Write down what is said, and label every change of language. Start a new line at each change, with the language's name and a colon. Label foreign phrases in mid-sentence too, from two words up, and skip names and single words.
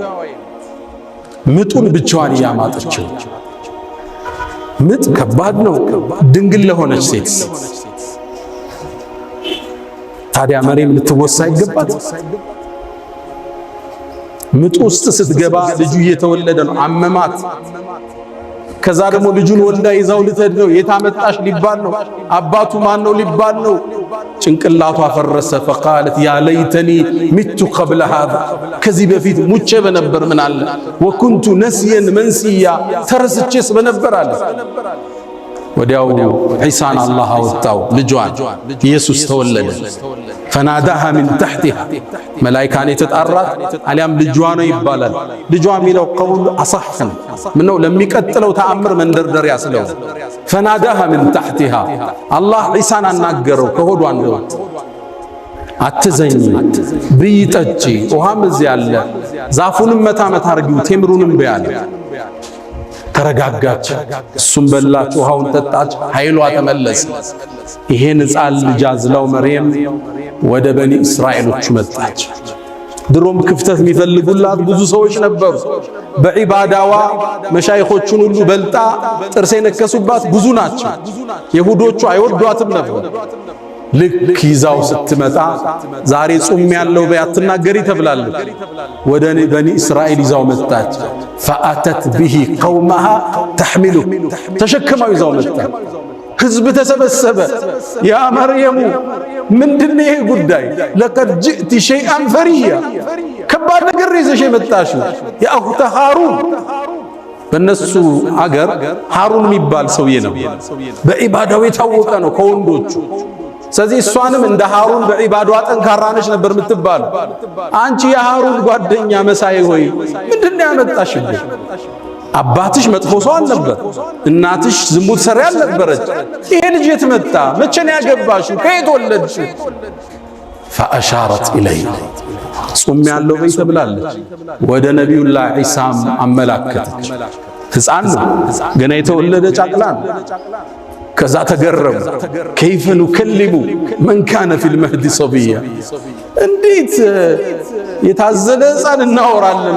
Amharic: ምጡን ብቻዋን ያማጠችው ምጥ ከባድ ነው ድንግል ለሆነች ሴት። ታዲያ መርየም ልትወሳ ይገባት? ምጡ ውስጥ ስትገባ ልጁ እየተወለደ ነው። አመማት። ከዛ ደግሞ ልጁን ወልዳ ይዛው ልትሄድ ነው። የታመጣሽ ሊባል ነው። አባቱ ማን ነው ሊባል ነው። ጭንቅላቷ ፈረሰ።
Arabic: فقالت يا ليتني مت قبل هذا
Amharic: ከዚህ በፊት ሙቼ በነበር ምን አለ
Arabic: وكنت نسيا منسيا
Amharic: ተረስቼስ በነበር አለ። ወዲያው ዒሳን አላህ አወጣው። ልጇን ኢየሱስ ተወለደ።
Arabic: فناداها من تحتها
Amharic: መላእክታን የተጣራት አሊያም ልጇ ነው ይባላል። ልጇ የሚለው ቀውል አصحን ምነው ለሚቀጥለው ተአምር መንደርደሪያ ስለው
Arabic: فناداها من تحتها
Amharic: አላህ ዒሳን አናገረው ከሆዷ እንደወጣ አትዘኝ ብይጠጪ ውሃም እዚህ ያለ ዛፉንም መታ አርጊው ቴምሩንም በያለ ተረጋጋች። እሱም በላች፣ ውሃውን ጠጣች፣ ኃይሏ ተመለሰ። ይሄን ሕፃን ልጅ አዝላው መርየም ወደ በኒ እስራኤሎች መጣች። ድሮም ክፍተት የሚፈልጉላት ብዙ ሰዎች ነበሩ። በዒባዳዋ መሻይኾቹን ሁሉ በልጣ ጥርስ የነከሱባት ብዙ ናቸው። ይሁዶቹ አይወዷትም ነበር። ልክ ይዛው ስትመጣ ዛሬ ጾም ያለው በያትናገሪ ተብላለች። ወደ በኒ እስራኤል ይዛው መጣች።
Arabic: فأتت به قومها تحمله
Amharic: ተሸክማው ይዛው መጣች። ህዝብ ተሰበሰበ። ያ መርየሙ ምንድነው ይሄ ጉዳይ?
Arabic: لقد جئت شيئا فريا
Amharic: ከባድ ነገር ይዘሽ የመጣሽው
Arabic: يا أخت هارون።
Amharic: በነሱ አገር ሃሩን የሚባል ሰውዬ ነው። በዒባዳው የታወቀ ነው ከወንዶቹ። ስለዚህ እሷንም እንደ ሃሩን በዒባዷ ጠንካራ ነች ነበር የምትባለው። አንቺ የሃሩን ጓደኛ መሳይ ሆይ ምንድነው ያመጣሽብሽ? አባትሽ መጥፎ ሰው አልነበር፣ እናትሽ ዝሙት ሰሪ አልነበረች። ይሄ ልጅ የት መጣ? መቼ ነው ያገባሽው? ከየት ወለድሽ?
Arabic: فأشارت إليه
Amharic: ጾም ያለው በይ ተብላለች። ወደ ነቢዩላህ ዒሳም አመላከተች። ሕፃን ነው ገና የተወለደ ጫቅላ ነው። ከዛ ተገረሙ።
Arabic: كيف نكلم من كان في المهد صبيا፣
Amharic: እንዴት የታዘለ ሕፃን እናወራለን?